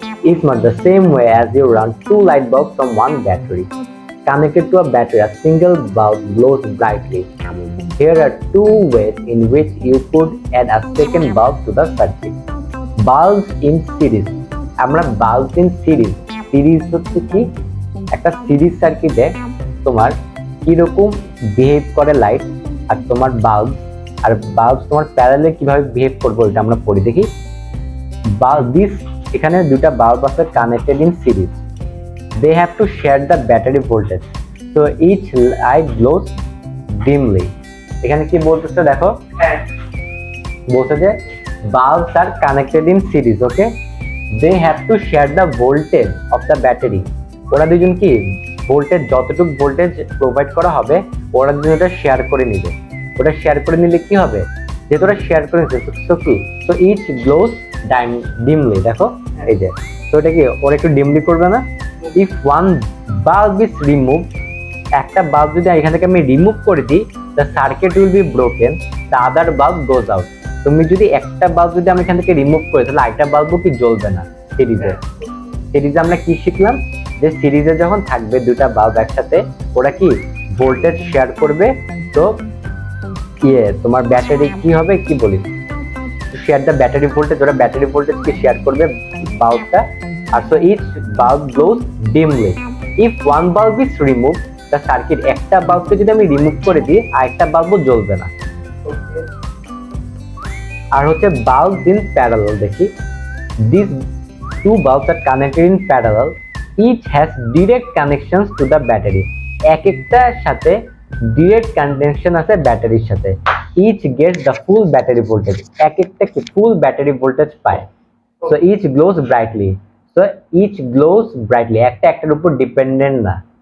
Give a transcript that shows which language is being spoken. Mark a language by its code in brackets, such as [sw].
[en] In much the same way as you run two light bulbs from one battery. Connected to a battery, a single bulb glows brightly. Here are two ways in which you could add a second bulb to the circuit. Bulbs in series. [bn] আমরা [en] bulbs in series. [bn] Series হচ্ছে কি? একটা series সার্কিটে তোমার কিরকম behave করে light আর তোমার bulb আর bulb তোমার প্যারালে কিভাবে বিহেভ করবে ওইটা আমরা পড়ি দেখি। দিস এখানে দুটা বাল্ব আছে connected in series. [en] They have to share the battery voltage, so each light glows dimly. [bn] এখানে কি বলতেছে দেখো, বলছে যে [en] bulbs are connected in series, okay? They have to share the voltage of the battery. [bn] ওরা দুজন কি ভোল্টেজ যতটুকু ভোল্টেজ প্রোভাইড করা হবে ওরা দুজন ওটা শেয়ার করে নিবে। ওটা শেয়ার করে নিলে কি হবে, যেহেতু ওরা শেয়ার করে নিচ্ছে তো কি, তো ইচ গ্লোস ডিমলি। দেখো এই যে, তো এটা কি ওরা একটু ডিমলি করবে না? If one bulb is remove, একটা বাল্ব যদি এখান থেকে আমি রিমুভ করে দিই, the circuit will be broken, the other bulb goes out. তুমি যদি একটা বাল্ব যদি আমি এখান থেকে রিমুভ করি তাহলে আরেকটা বাল্বও কি জ্বলবে না। সিরিজে আমরা কি শিখলাম, যে সিরিজে যখন থাকবে দুটা বাল্ব একসাথে ওরা কি ভোল্টেজ শেয়ার করবে, তো তোমার ব্যাটারি কি হবে, কি বলি, শেয়ার দ্য ব্যাটারি ভোল্টেজ, ওরা ব্যাটারি ভোল্টেজ কি শেয়ার করবে বাল্বটা। [en] আর so each bulb glows dimly. If one bulb is removed, the circuit, [bn] একটা বাল্বকে যদি আমি রিমুভ করে দিই আরেকটা বাল্বও জ্বলবে না। আর হচ্ছে [en] bulbs in parallel দেখি, these two bulbs are connected in parallel, each has direct connections to the battery. [bn] এক একটার সাথে ডিরেক্ট কানেকশন আছে ব্যাটারির সাথে। [en] each gets the full battery voltage, [bn] এক একটা কি ফুল ব্যাটারি ভোল্টেজ পায়। [en] so each glows brightly. So each glows brightly, [bn] একটা একটার উপর ডিপেন্ডেন্ট না।